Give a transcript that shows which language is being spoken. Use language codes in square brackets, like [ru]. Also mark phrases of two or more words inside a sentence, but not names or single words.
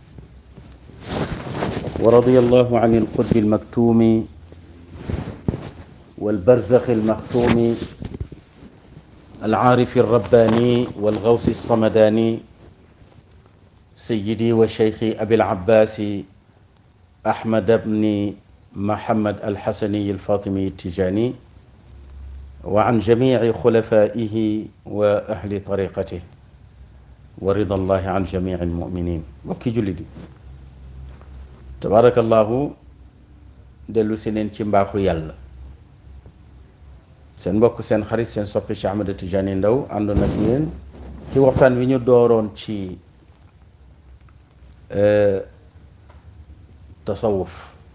[ar] ورضي الله عن القطب المكتوم والبرزخ المختوم العارف الرباني والغوث الصمداني سيدي وشيخي أبي العباس أحمد بن محمد الحسني الفاطمي التجاني، وعن جميع خلفائه وأهل طريقته، ورضا الله عن جميع المؤمنين. [wo] mbokki jullit yi, tabarakallahu, dellu si neen ci mbaaxu yàlla. seen mbokk seen xarit seen soppi Cheikh Ahmed Tidiane Ndao àndoon ak yéen ci waxtaan wi ñu dooroon ci tasawuf.